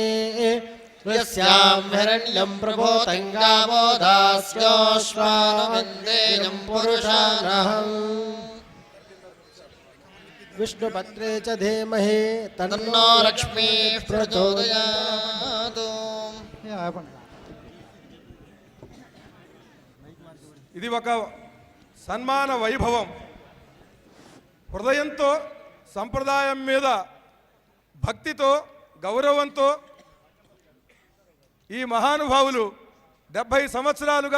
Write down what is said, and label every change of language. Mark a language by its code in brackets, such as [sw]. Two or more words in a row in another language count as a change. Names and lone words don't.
[sa] यस्यां हिरण्यं प्रभोतङ्गावो दास्योश्वानविन्देयं पुरुषानहम् विष्णुपत्रे च धीमहि तन्नो लक्ष्मीः प्रचोदयात्. [te] ఇది ఒక సన్మాన వైభవం. హృదయంతో, సంప్రదాయం మీద భక్తితో, గౌరవంతో ఈ మహానుభావులు 70 సంవత్సరాలుగా